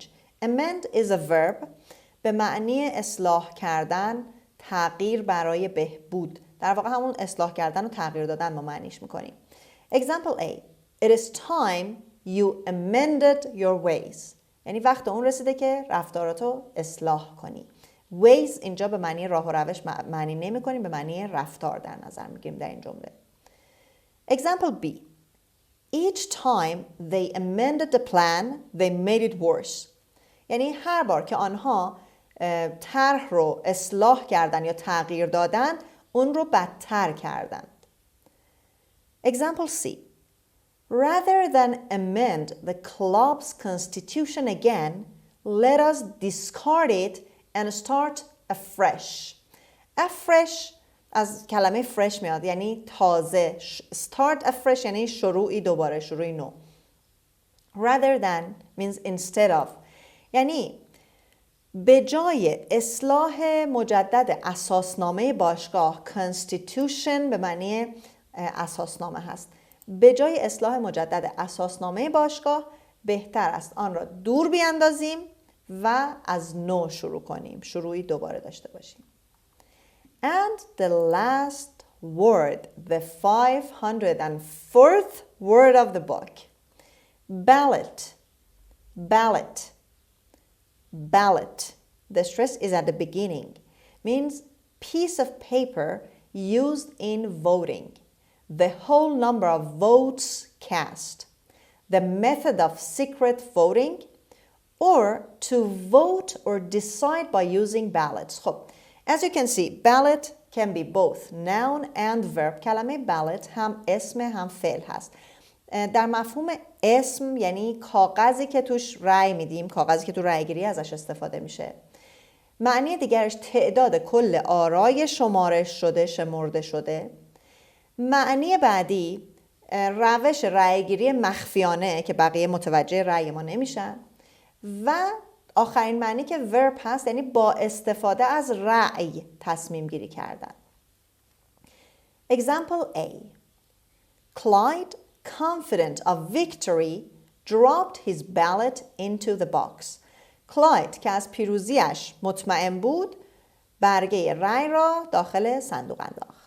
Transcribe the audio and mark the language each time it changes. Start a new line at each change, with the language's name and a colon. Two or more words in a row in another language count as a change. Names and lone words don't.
English: Amend is a verb
Persian: به معنی اصلاح کردن، تغییر برای بهبود. در واقع همون اصلاح کردن و تغییر دادن ما معنیش میکنیم.
English: Example A. It is time you amended your ways.
Persian: یعنی وقت اون رسیده که رفتاراتو اصلاح کنی. ways اینجا به معنی راه و روش معنی نمی کنیم، به معنی رفتار در نظر میگیریم در این جمله.
English: Example B. Each time they amended the plan, they made it worse.
Persian: یعنی هر بار که آنها طرح رو اصلاح کردن یا تغییر دادن، اون رو بدتر کردند.
English: Example C. Rather than amend the club's constitution again, let us discard it and start afresh.
Persian: Afresh از کلمه fresh میاد، یعنی تازه.
English: Start afresh
Persian: یعنی شروعی دوباره، شروعی نو.
English: Rather than means instead of.
Persian: یعنی به جای اصلاح مجدد اساسنامه باشگاه، constitution به معنی اساسنامه هست. به جای اصلاح مجدد اساسنامه باشگاه بهتر است آن را دور بیاندازیم و از نو شروع کنیم، شروعی دوباره داشته باشیم.
English: And the last word, the 504th word of the book. Ballot. Ballot. Ballot. The stress is at the beginning. Means piece of paper used in voting. The whole number of votes cast. The method of secret voting or to vote or decide by using ballots. خب as you can see ballot can be both noun and verb.
Persian: کلمه ballot هم اسم هم فعل هست. در مفهوم اسم یعنی کاغذی که توش رأی میدیم، کاغذی که تو رأیگیری ازش استفاده میشه. معنی دیگرش تعداد کل آرای شمرده شده. معنی بعدی روش رأیگیری مخفیانه که بقیه متوجه رأی ما نمیشن. و آخرین معنی که ورب هست یعنی با استفاده از رأی تصمیم گیری کردن.
English: Example A. Clyde, confident of victory, dropped his ballot into the box.
Persian: کلاید که از پیروزیش مطمئن بود برگه رأی را داخل صندوق انداخت.